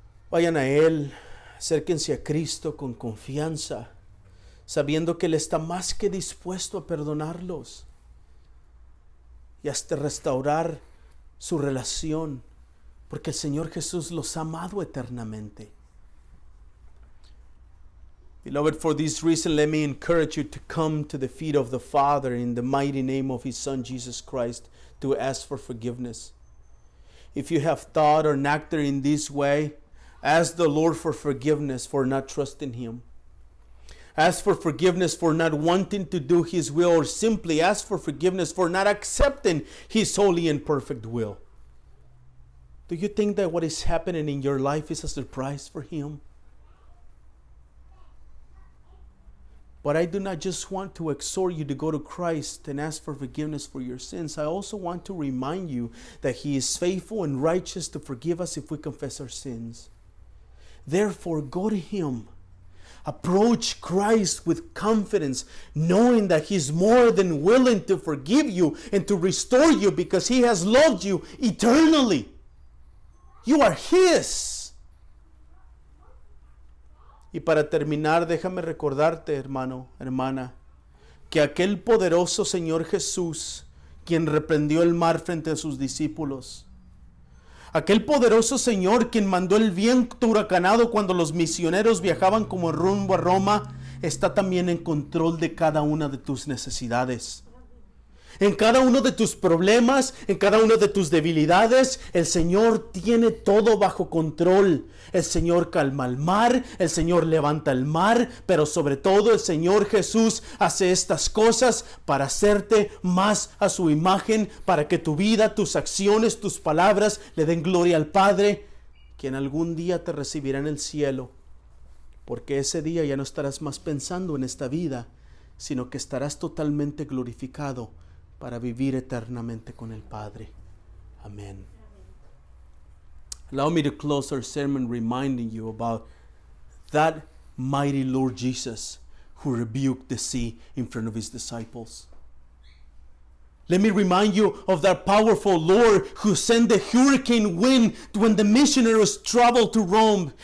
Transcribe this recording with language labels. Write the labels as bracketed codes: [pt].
[es] Vayan a Él, acérquense a Cristo con confianza, sabiendo que Él está más que dispuesto a perdonarlos y hasta restaurar su relación, porque el Señor Jesús los ha amado eternamente. [en] Beloved, for this reason, let me encourage you to come to the feet of the Father in the mighty name of His Son, Jesus Christ, to ask for forgiveness. If you have thought or acted in this way, ask the Lord for forgiveness for not trusting Him. Ask for forgiveness for not wanting to do His will, or simply ask for forgiveness for not accepting His holy and perfect will. Do you think that what is happening in your life is a surprise for Him? But I do not just want to exhort you to go to Christ and ask for forgiveness for your sins. I also want to remind you that He is faithful and righteous to forgive us if we confess our sins. Therefore, go to Him. Approach Christ with confidence, knowing that He is more than willing to forgive you and to restore you because He has loved you eternally. You are His. [es] Y para terminar, déjame recordarte, hermano, hermana, que aquel poderoso Señor Jesús, quien reprendió el mar frente a sus discípulos, aquel poderoso Señor quien mandó el viento huracanado cuando los misioneros viajaban como rumbo a Roma, está también en control de cada una de tus necesidades. En cada uno de tus problemas, en cada una de tus debilidades, el Señor tiene todo bajo control. El Señor calma el mar, el Señor levanta el mar, pero sobre todo el Señor Jesús hace estas cosas para hacerte más a su imagen, para que tu vida, tus acciones, tus palabras le den gloria al Padre, quien algún día te recibirá en el cielo. Porque ese día ya no estarás más pensando en esta vida, sino que estarás totalmente glorificado para vivir eternamente con el Padre. Amén. [en] Allow me to close our sermon reminding you about that mighty Lord Jesus who rebuked the sea in front of his disciples. Let me remind you of that powerful Lord who sent the hurricane wind when the missionaries traveled to Rome.